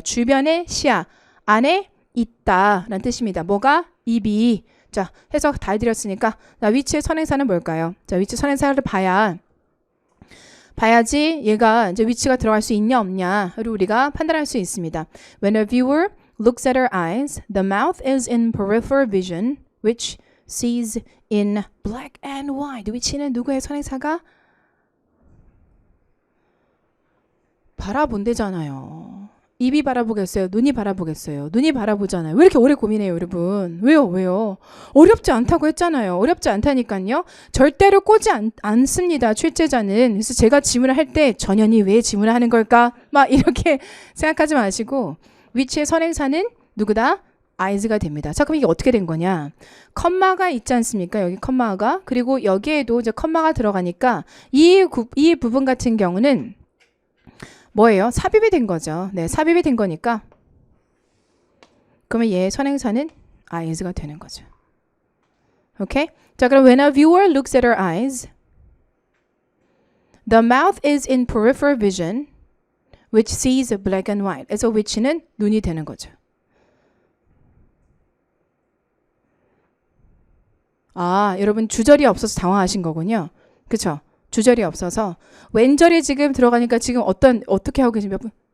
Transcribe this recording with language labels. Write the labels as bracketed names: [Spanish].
[Korean] 주변의 시야 안에 있다 라는 뜻입니다. 뭐가? 입이. 자, 해석 다 해드렸으니까 나 위치의 선행사는 뭘까요? 자, 위치 선행사를 봐야지 얘가 이제 위치가 들어갈 수 있냐 없냐를 우리가 판단할 수 있습니다. [English] When a viewer looks at her eyes, the mouth is in peripheral vision, which sees in black and white. [Korean] 위치는 누구의 선행사가? 바라본대잖아요. 입이 바라보겠어요? 눈이 바라보겠어요? 눈이 바라보잖아요. 왜 이렇게 오래 고민해요, 여러분? 왜요? 어렵지 않다고 했잖아요. 어렵지 않다니까요. 절대로 꼬지 않습니다, 출제자는. 그래서 제가 질문을 할 때 전현이 왜 질문을 하는 걸까? 막 이렇게 생각하지 마시고 위치의 선행사는 누구다? eyes가 됩니다. 자, 그럼 이게 어떻게 된 거냐? 컴마가 있지 않습니까? 여기 컴마가. 그리고 여기에도 이제 컴마가 들어가니까 이 부분 같은 경우는 뭐예요? 삽입이 된 거죠. 네, 삽입이 된 거니까 그러면 얘의 선행사는 eyes가 되는 거죠. 오케이? 자, 그럼 [English] when a viewer looks at her eyes, the mouth is in peripheral vision, which sees black and white. [Korean] 그래서 which는 눈이 되는 거죠. 아, 여러분 주절이 없어서 당황하신 거군요. 그쵸? 주절이 없어서 왼절이 지금 들어가니까 지금 어떻게 하고 계신 몇 분?